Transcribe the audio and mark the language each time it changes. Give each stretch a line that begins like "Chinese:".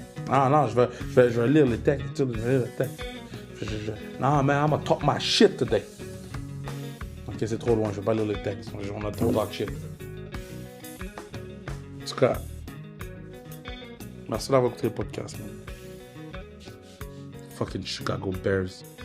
French: Ah non, je vais lire le texte. Je vais lire le texte.
English: Non, man, I'm gonna talk my shit today.
French: Ok, c'est trop loin, je vais pas lire le texte. On a trop talk shit. En tout cas, merci d'avoir écouté le podcast, man.
English: Fucking Chicago Bears.